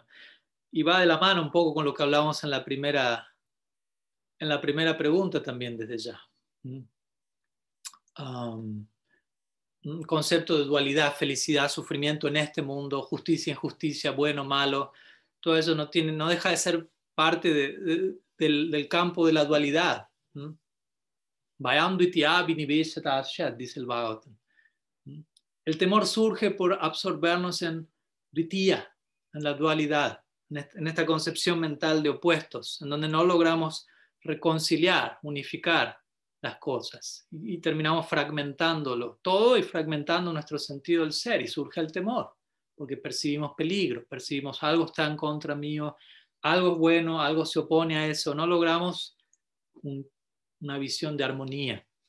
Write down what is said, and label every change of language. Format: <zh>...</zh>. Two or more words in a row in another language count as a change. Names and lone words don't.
<es>Y va de la mano un poco con lo que hablábamos en la primera pregunta también desde ya. Un concepto de dualidad, felicidad, sufrimiento en este mundo, justicia, injusticia, bueno, malo, todo eso no deja de ser parte del campo de la dualidad.</es> <sa>वयं द्वितीय विनिवेशतस्य,</sa> <es>dice el Bhagavatam. El temor surge por absorbernos en vrittiya, en la dualidad, en esta concepción mental de opuestos, en donde no logramos reconciliar, unificar las cosas y terminamos fragmentándolo todo y fragmentando nuestro sentido del ser, y surge el temor porque percibimos peligro, percibimos algo está en contra mío, algo es bueno, algo se opone a eso, no logramos una visión de armonía.</es>